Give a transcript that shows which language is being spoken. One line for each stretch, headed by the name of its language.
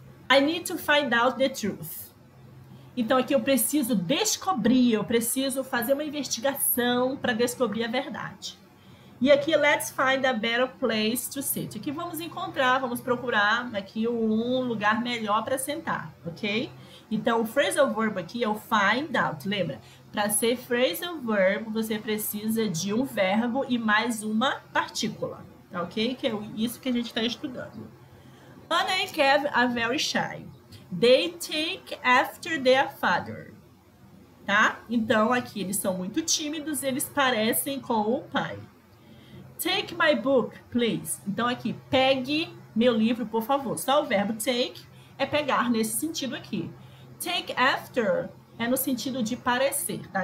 English: I need to find out the truth.
Portuguese: Então, aqui eu preciso descobrir, eu preciso fazer uma investigação para descobrir a verdade. E aqui,
English: let's find a better place to sit.
Portuguese: Aqui vamos procurar aqui um lugar melhor para sentar, ok? Então, o phrasal verb aqui é o find out, lembra? Para ser phrasal verb, você precisa de um verbo e mais uma partícula, tá ok? Que é isso que a gente está estudando.
English: Anna and Kev are very shy. They take after their father.
Portuguese: tá? Então, aqui eles são muito tímidos, eles parecem com o pai.
English: Take my book, please.
Portuguese: Então, aqui, pegue meu livro, por favor. Só o verbo take é pegar nesse sentido aqui. Take after é no sentido de parecer, tá?